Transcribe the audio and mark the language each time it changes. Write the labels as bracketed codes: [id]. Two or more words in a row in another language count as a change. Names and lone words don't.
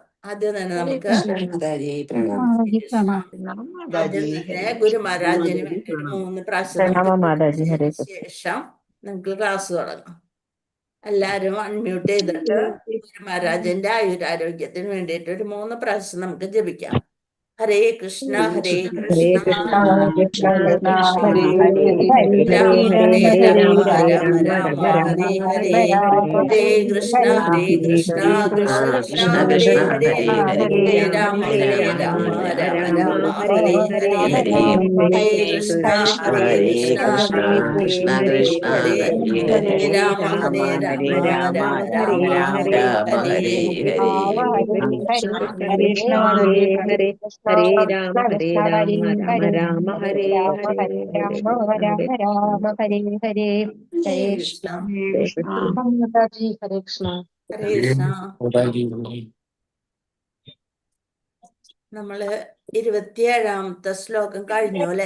[ml] ആദ്യം തന്നെ നമുക്ക് ആദ്യം തന്നെ ഗുരു മഹാരാജിന് വേണ്ടി ഒരു 3 പ്രാവശ്യം ശേഷം നമുക്ക് ക്ലാസ് തുടങ്ങാം. എല്ലാരും അൺമ്യൂട്ട് ചെയ്തിട്ട് ഗുരു മഹാരാജന്റെ ആയുരാരോഗ്യത്തിന് വേണ്ടിയിട്ട് ഒരു 3 പ്രാവശ്യം നമുക്ക് ജപിക്കാം. [sa] ഹരേ കൃഷ്ണ കൃഷ്ണ ഹരേ രാമ ഹരേ രാമ രാമ രാമ ഹരേ ഹരേ, ഹരേ കൃഷ്ണ ഹരേ കൃഷ്ണ കൃഷ്ണ ഹരേ ഹരേ, ഹരേ രാമ രാമ രാമ ഹരേ ഹരേ, ഹരേ കൃഷ്ണ കൃഷ്ണ കൃഷ്ണ ഹരേ ഹരേ, ഹരേ രാമ രാമ രാമ ഹരേ ഹരേ. [ml] ഹരേ കൃഷ്ണ മാതാജി. [sa] ഹരേ ഹരേ രാമ രാമ രാമ ഹരേ ഹരേ [ml] ഹരേ കൃഷ്ണ മാതാജി. ഹരേ കൃഷ്ണ. ഹരേ കൃഷ്ണ. നമ്മള് 27ാമത്തെ ശ്ലോകം കഴിഞ്ഞു അല്ലെ?